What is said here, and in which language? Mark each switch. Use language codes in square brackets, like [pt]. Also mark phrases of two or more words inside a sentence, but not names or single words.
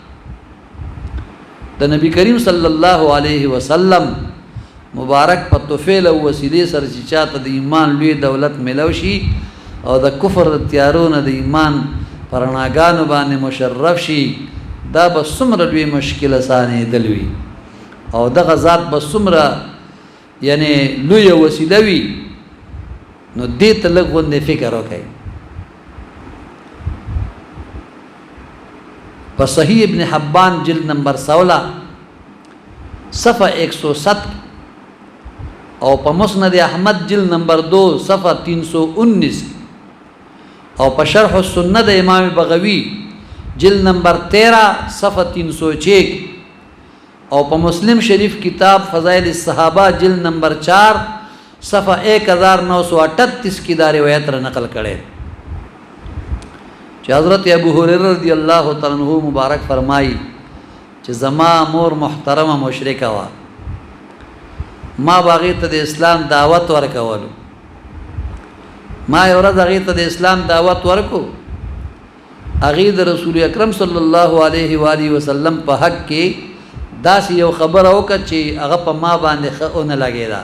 [ps] د نبي کریم [ar] صلی الله علیه وسلم [ps] مبارک په طفیل او وسیلې سره چې چاته د ایمان لوی دولت میلو شي او د کفر د تیارو نه د ایمان پرناګانو باندې مشرف شي دا به څومره لوی مشکل اسانېدل وي او دغه ذات به څومره یعنی لوی وسیله وي نو دې ته لږ غوندې فکر وکړئ. په صحیح ابن حبان جلد نمبر 16 صفحہ 107 او په مسند احمد جلد نمبر 2 صفحہ 319 او په شرح السنہ د امام بغوی جلد نمبر 13 صفحہ 306 او په مسلم شریف کتاب فضائل الصحابہ جلد نمبر 4 صفحہ 1938 کی دا روایت را نقل کړي چې حضرت ابو هريره [ar] رضی الله تعالی عنہ [ps] مبارک فرمایي چې زما مور محترمه مشرکه وا، ما باغی ته د اسلام دعوت ورکولو، ما یو ورځ هغې ته د اسلام دعوت ورکو، هغې د رسول اکرم [ar] صلی الله علیه و آله وسلم [ps] په حق کې داسې یو خبره وکړه چې هغه په ما باندې ښه ونه لګېده.